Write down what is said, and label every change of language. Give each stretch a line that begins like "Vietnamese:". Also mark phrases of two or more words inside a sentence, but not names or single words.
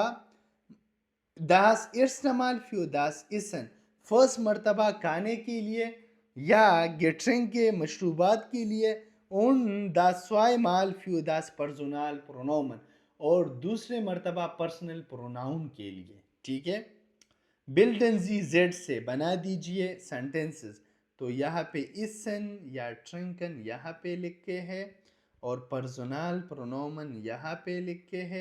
German: das erste Mal für das Essen.
Urdu: فرسٹ مرتبہ کھانے کے لیے یا گیٹرنگ کے مشروبات کے لیے.
German: und das zweimal für das Personal Pronomen.
Urdu: اور دوسرے مرتبہ
English: personal pronoun
Urdu: کے لیے. ٹھیک ہے.
German: Bilden Sie Sätze
Urdu: سے بنا دیجئے سینٹنسز. تو یہاں پہ اسن یا ٹرنکن یہاں پہ لکھے ہے اور
German: Personal Pronomen
Urdu: یہاں پہ لکھے ہے.